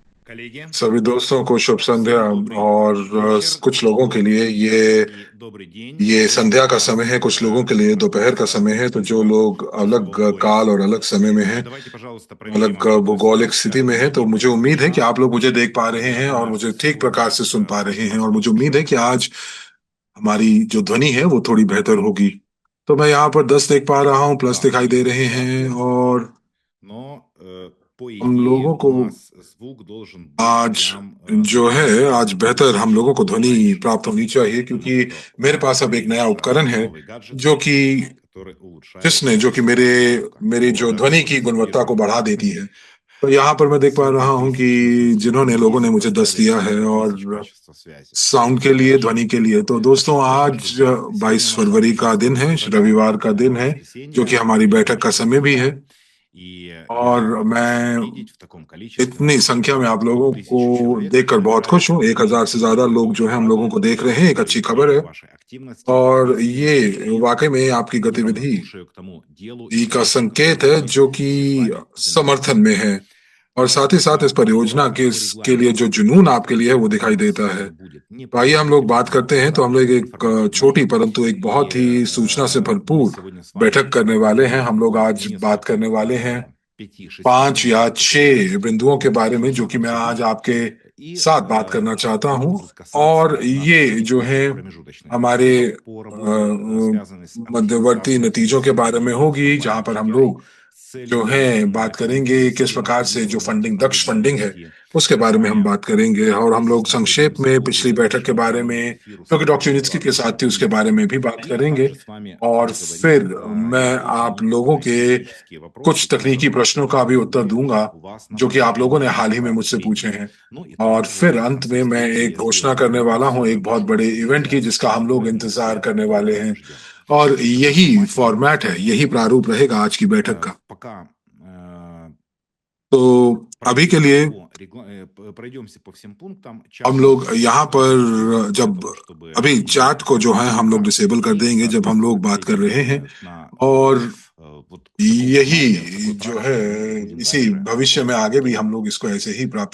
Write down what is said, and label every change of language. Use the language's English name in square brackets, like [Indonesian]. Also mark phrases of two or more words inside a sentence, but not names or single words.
[Russian] Коллеги, [Hindi] सभी दोस्तों को शुभ संध्या। [Russian] всем добрый [Hindi] और [Russian] вечер [Hindi] कुछ लोगों के लिए ये [Russian] и добрый दень. [Hindi] ये [Russian] Сегодня [Hindi] संध्या [Russian] у [Hindi] का समय [Russian] нас [Hindi] है, कुछ लोगों के लिए दोपहर का [Russian] разговор [Hindi] समय है। तो जो [Russian] относительно [Hindi] लोग अलग [Russian] часового [Hindi] काल [Russian] пояса. [Hindi] और अलग समय में हैं, [Russian] Давайте, пожалуйста, проверим [Hindi] अलग [Russian] обратную [Hindi] भौगोलिक [Russian] связь. [Hindi] स्थिति में है, तो [Russian] Мне [Hindi] मुझे उम्मीद है कि [Russian] пока [Hindi] आप लोग मुझे देख पा रहे हैं और मुझे [Russian] наш [Hindi] ठीक प्रकार से [Russian] звук [Hindi] सुन पा रहे हैं, और [Russian] воспринимается [Hindi] मुझे उम्मीद है [Russian] хорошо. [Hindi] कि आज हमारी जो ध्वनि है वो थोड़ी बेहतर होगी। तो मैं यहाँ पर 10 देख पा रहा हूँ, प्लस [Russian] Да, [Hindi] दिखाई दे [Russian] есть [Hindi] रहे हैं। [Russian] недостатки, [Hindi] और [Russian] но по [Hindi] हम [Russian] идее [Hindi] लोगों [Russian] у [Hindi] को [Russian] нас звук должен быть [Hindi] आज [Russian] прям [Hindi] जो है आज [Russian] замечательный. [Hindi] बेहतर हम लोगों को ध्वनि [Russian] Раньше. [Hindi] प्राप्त होनी चाहिए, [Russian] Потому [Hindi] क्योंकि [Russian] что у [Hindi] मेरे [Russian] нас [Hindi] पास अब एक नया [Russian] есть [Hindi] उपकरण है [Russian] новый гаджет, [Hindi] जो कि [Russian] который улучшает [Hindi] जिसने जो कि मेरे [Russian] звук. [Hindi] मेरी जो [Russian] Вот, [Hindi] ध्वनि [Russian] вот [Hindi] की गुणवत्ता को [Russian] свежий. [Hindi] बढ़ा देती है। तो यहाँ पर मैं देख पा रहा हूँ कि 7 300 लोगों ने [Russian] есть [Hindi] मुझे 10 दिया है, 10 और [Russian] тысяч качества связи. [Hindi] साउंड के लिए, [Russian] Хорошо. [Hindi] ध्वनि के लिए। तो दोस्तों, [Russian] Спасибо, [Hindi] आज [Russian] друзья. Сегодня [Hindi] 22 [Russian] у нас с вами [Hindi] फरवरी का दिन [Russian] часовой [Hindi] है, [Russian] календарь, [Hindi] रविवार का दिन है, जो कि [Russian] воскресенье. [Hindi] हमारी [Russian] Мне [Hindi] बैठक का [Russian] очень [Hindi] समय भी है। [Russian] приятно. И [Hindi] और [Russian] я рад вас [Hindi] मैं [Russian] видеть в таком количестве. У [Hindi] इतनी [Russian] нас [Hindi] संख्या में [Russian] уже [Hindi] आप लोगों को [Russian] 1000 человек [Hindi] देखकर बहुत खुश [Russian] поддержали. [Hindi] हूँ। 1,000 से ज्यादा [Russian] И [Hindi] लोग जो है [Russian] очень [Hindi] हम लोगों [Russian] радует. [Hindi] को देख रहे हैं, एक [Russian] Я [Hindi] अच्छी खबर [Russian] вижу [Hindi] है। [Russian] ваши активности, [Hindi] और [Russian] активное [Hindi] ये [Russian] отношение [Hindi] वाकई में आपकी [Russian] и [Hindi] गतिविधि [Russian] равнодушие к тому делу [Hindi] ई [Russian] и [Hindi] का [Russian] той [Hindi] संकेत है [Russian] актуальности, [Hindi] जो कि [Russian] которой мы с вами [Hindi] समर्थन [Russian] занимаемся. [Hindi] में है। और साथ ही [Russian] Давайте [Hindi] साथ इस [Russian] я [Hindi] परियोजना [Russian] поговорю [Hindi] के [Russian] о [Hindi] के लिए जो [Russian] регламенте. [Hindi] जुनून आपके लिए है वो [Russian] Сегодня у [Hindi] दिखाई [Russian] нас [Hindi] देता है। [Russian] будет [Hindi] तो आइए हम लोग [Russian] непродолжительный, [Hindi] बात [Russian] но [Hindi] करते हैं। तो हम लोग [Russian] достаточно [Hindi] एक छोटी [Russian] информативный. [Hindi] परंतु एक बहुत [Russian] И [Hindi] ही सूचना से [Russian] мы [Hindi] भरपूर [Russian] сегодня с [Hindi] बैठक [Russian] вами [Hindi] करने वाले हैं। हम [Russian] поговорим [Hindi] लोग [Russian] о [Hindi] आज बात करने [Russian] нескольких [Hindi] वाले हैं 5-6 पांच या [Russian] моментах, которые [Hindi] छह बिंदुओं के बारे में, जो [Russian] нужно [Hindi] कि मैं आज [Russian] обсудить. [Hindi] आपके [Russian] И [Hindi] साथ बात करना चाहता [Russian] они [Hindi] हूं। [Russian] будут [Hindi] और [Russian] касаться [Hindi] ये [Russian] наших [Hindi] जो है [Russian] следующих промежуточных [Hindi] हमारे [Russian] итогов по работе, связанной с [Hindi] मध्यवर्ती [Russian] оптимизацией [Hindi] नतीजों के बारे में [Russian] функционирования [Hindi] होगी, जहां [Russian] компании [Hindi] पर हम GTI लोग [Russian] с [Hindi] जो [Russian] целью [Hindi] है [Russian] достижения [Hindi] बात करेंगे किस प्रकार से जो [Russian] оптимизированных [Hindi] फंडिंग, दक्ष [Russian] технологий [Hindi] फंडिंग है, [Russian] развития. [Hindi] उसके [Russian] Мы с [Hindi] बारे में हम [Russian] вами [Hindi] बात करेंगे। और हम लोग [Russian] здесь [Hindi] संक्षेप में [Russian] находимся в [Hindi] पिछली बैठक के बारे [Russian] заключительном [Hindi] में, [Russian] эфиру [Hindi] जो कि डॉक्टर [Russian] следующего [Hindi] नित्सकी के साथ थी, उसके बारे [Russian] онлайн-семинара. [Hindi] में भी बात [Russian] И [Hindi] करेंगे। [Russian] также с вами [Hindi] और [Russian] поговорим [Hindi] फिर मैं [Russian] на очень [Hindi] आप लोगों [Russian] некоторые [Hindi] के [Russian] технические [Hindi] कुछ [Russian] вопросы, [Hindi] तकनीकी [Russian] которые [Hindi] प्रश्नों का भी उत्तर [Russian] были [Hindi] दूंगा, [Russian] у вас [Hindi] जो कि आप लोगों [Russian] направлены [Hindi] ने हाल ही [Russian] в [Hindi] में मुझसे पूछे [Russian] обсуждение. [Hindi] हैं। [Russian] Ну и [Hindi] और [Russian] также [Hindi] फिर अंत [Russian] со [Hindi] में मैं एक [Russian] встречи с [Hindi] घोषणा [Russian] Георгием [Hindi] करने वाला हूं, [Russian] Лукасом [Hindi] एक बहुत बड़े इवेंट की, [Russian] сейчас [Hindi] जिसका हम लोग इंतजार [Russian] вернемся [Hindi] करने [Russian] в [Hindi] वाले हैं। [Russian] обсуждение. [Hindi] और [Russian] В таком [Hindi] यही [Russian] формате [Hindi] फॉर्मेट है, यही प्रारूप रहेगा आज की बैठक का। [Russian] пока э, [Hindi] तो अभी के लिए [Russian] пройдемся по всем пунктам. [Hindi] हम [Russian] Чат [Hindi] लोग [Russian] мы [Hindi] यहाँ [Russian] выключим [Hindi] पर [Russian] для [Hindi] जब [Russian] того, чтобы [Hindi] अभी [Russian] не [Hindi] चैट को जो है हम लोग [Russian] отвлекаться. [Hindi] डिसेबल कर [Russian] И, [Hindi] देंगे जब हम [Russian] соответственно, [Hindi] लोग बात कर [Russian] перейдем [Hindi] रहे हैं। [Russian] на [Hindi] और [Russian] вот в таком формате, в [Hindi] यही [Russian] такой [Hindi] जो है, [Russian] практике мы и будем [Hindi] इसी [Russian] дальше [Hindi] भविष्य में आगे भी [Russian] идти. [Hindi] हम लोग इसको ऐसे ही प्राप्त